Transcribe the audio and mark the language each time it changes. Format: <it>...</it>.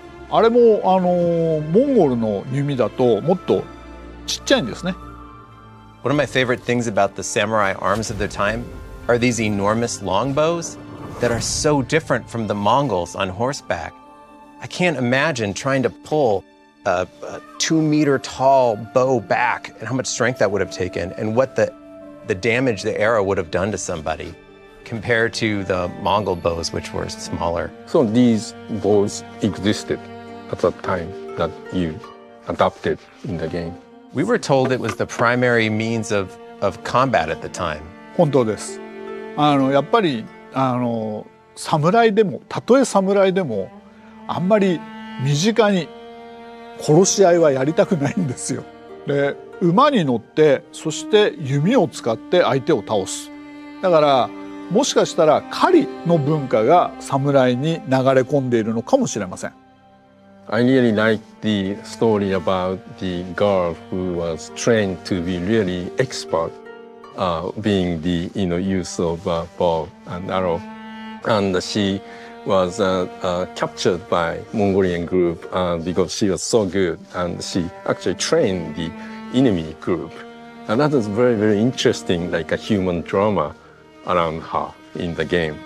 <ja>あれもモンゴルの弓だともっとちっちゃいんですね。</ja> <en>One of my favorite things about the samurai arms of their time are these enormous longbows that are so different from the Mongols on horseback. I can't imagine trying to pull a 2-meter tall bow back and how much strength that would have taken and what the damage the arrow would have done to somebody compared to the Mongol bows, which were smaller. So these bows existed at that time that you adopted in the game. We were told it was the primary means of combat at the time.</en> <ja>本当です。やっぱり侍でもたとえ侍でもあんまり身近に殺し合いはやりたくないんですよ。で馬に乗ってそして弓を使って相手を倒す。だからもしかしたら狩りの文化が侍に流れ込んでいるのかもしれません。</ja> <en>I really like the story about the girl who was trained to be really expert, being the use of bow and arrow, and she was captured by Mongolian group because she was so good, and she actually trained the enemy group, and that is very very interesting, like a human drama around her in the game.</en>